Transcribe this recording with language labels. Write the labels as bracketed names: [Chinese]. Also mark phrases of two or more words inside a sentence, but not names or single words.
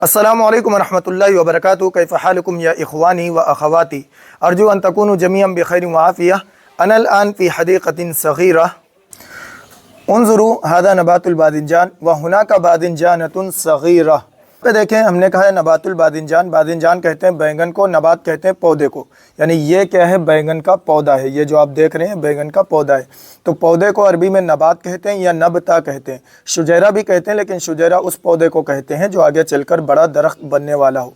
[Arabic] السلام عليكم ورحمة الله وبركاته. كيف حالكم يا إخواني وأخواتي أرجو أن تكونوا جميعا بخير وعافية. أنا الآن في حديقة صغيرة انظروا هذا نبات الباذنجان وهناك باذنجانة صغيرة. [Hindi] पे देखें, हमने कहा है [Arabic] نبات الباذنجان. [Hindi] बादिंजान कहते हैं बैंगन को, नबात कहते हैं पौधे को। यानी ये क्या है? बैंगन का पौधा है। ये जो आप देख रहे हैं बैंगन का पौधा है। तो पौधे को अरबी में नबात कहते हैं या नबता कहते हैं। शुजैरा भी कहते हैं, लेकिन शुजैरा उस पौधे को कहते हैं जो आगे चलकर बड़ा दरख्त बनने वाला हो।